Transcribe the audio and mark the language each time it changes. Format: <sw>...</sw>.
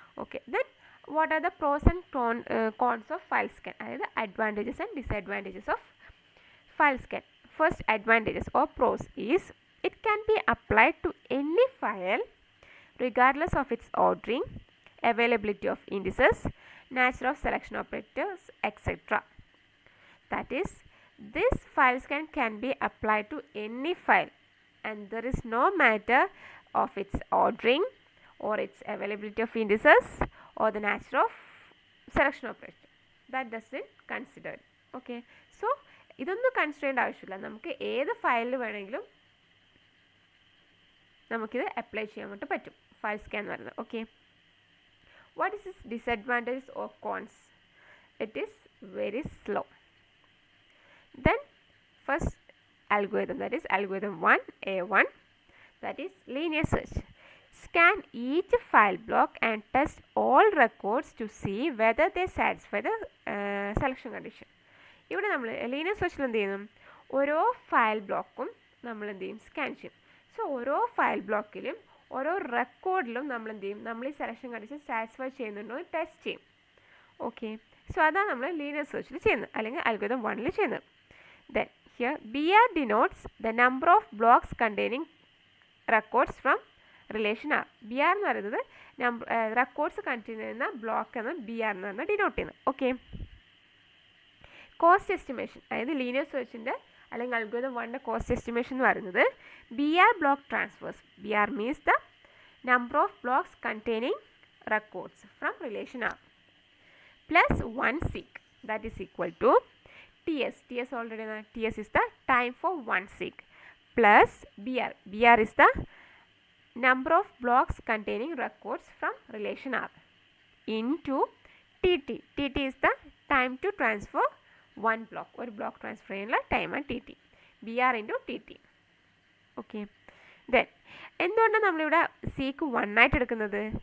<en>Okay, then what are the pros and cons of file scan, അതായത് advantages and disadvantages of file scan. First advantages or pros is it can be applied to any file regardless of its ordering, availability of indices, nature of selection operators, etc. That is, this file scan can be applied to any file and there is no matter of its ordering or its availability of indices or the nature of selection operator. That doesn't considered.</en> <ml>Okay, so ഇതൊന്നും consider ചെയ്യേണ്ട ആവശ്യമില്ല. നമുക്ക് ഏത് ഫയലിൽ വേണമെങ്കിലും നമുക്കിത് apply ചെയ്യാൻ വേണ്ടി പറ്റും ഫയൽ സ്കാൻ എന്ന് പറയുന്നത്.</ml> <en>Okay, what is this disadvantages or cons? It is very slow. Then first algorithm, that is algorithm 1A1, that is linear search. Scan each file block and test all records to see whether they satisfy the selection condition.</en> <ml>ഇവിടെ നമ്മൾ linear സെർച്ചിൽ എന്ത് ചെയ്യുന്നു? ഓരോ file ബ്ലോക്കും നമ്മൾ എന്ത് ചെയ്യും? Scan ചെയ്യും. സോ ഓരോ ഫയൽ ബ്ലോക്കിലും ഓരോ റെക്കോർഡിലും നമ്മൾ എന്ത് ചെയ്യും? നമ്മൾ ഈ സെലക്ഷൻ കണ്ടീഷൻ സാറ്റിസ്ഫൈ ചെയ്യുന്നുണ്ടോ എന്ന് ടെസ്റ്റ് ചെയ്യും. ഓക്കെ, സോ അതാണ് നമ്മൾ ലീനിയർ സെർച്ചിൽ ചെയ്യുന്നത്, അല്ലെങ്കിൽ അൽഗോരിതം 1ൽ ചെയ്യുന്നത്.</ml> <en>Then here BR denotes the number of blocks containing records from relation R.</en> <ml>BR എന്ന് പറയുന്നത് റെക്കോർഡ്സ് കണ്ടെയ്ൻ ചെയ്യുന്ന ബ്ലോക്ക് എന്ന് BR എന്ന് പറഞ്ഞാൽ ഡിനോട്ട് ചെയ്യുന്നത്. ഓക്കെ, കോസ്റ്റ് എസ്റ്റിമേഷൻ, അതായത് ലീനിയർ സെർച്ചിൻ്റെ അല്ലെങ്കിൽ അൽഗോരിതം 1ൻ്റെ കോസ്റ്റ് എസ്റ്റിമേഷൻ എന്ന് പറയുന്നത് BR block transfers.</ml> <en>BR means the number of blocks containing records from relation R plus 1 seek, that is equal to TS. TS already know. TS is the time for 1 seek plus BR. BR is the number of blocks containing records from relation R into TT. TT is the time to transfer one block. Or block transfer in time and TT. BR into TT. Okay.</en> <ml>Then എന്തുകൊണ്ടാണ് നമ്മളിവിടെ seek 1 ആയിട്ട് എടുക്കുന്നത്?</ml>